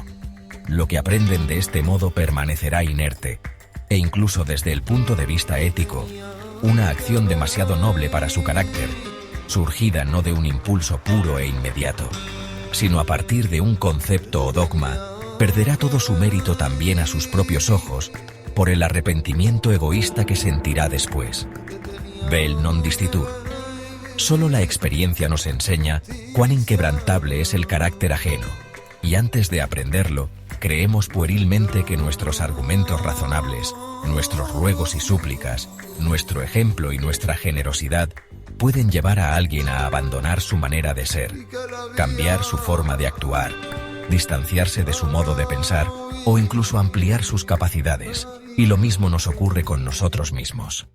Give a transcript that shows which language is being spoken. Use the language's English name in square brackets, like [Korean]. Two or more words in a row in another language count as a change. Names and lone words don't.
[Spanish] Lo que aprenden de este modo permanecerá inerte, e incluso desde el punto de vista ético, una acción demasiado noble para su carácter, surgida no de un impulso puro e inmediato, sino a partir de un concepto o dogma, perderá todo su mérito también a sus propios ojos, por el arrepentimiento egoísta que sentirá después. [Latin] Vel non dicitur. [Spanish] Solo la experiencia nos enseña cuán inquebrantable es el carácter ajeno, y antes de aprenderlo, creemos puerilmente que nuestros argumentos razonables, nuestros ruegos y súplicas, nuestro ejemplo y nuestra generosidad pueden llevar a alguien a abandonar su manera de ser, cambiar su forma de actuar, distanciarse de su modo de pensar o incluso ampliar sus capacidades, y lo mismo nos ocurre con nosotros mismos.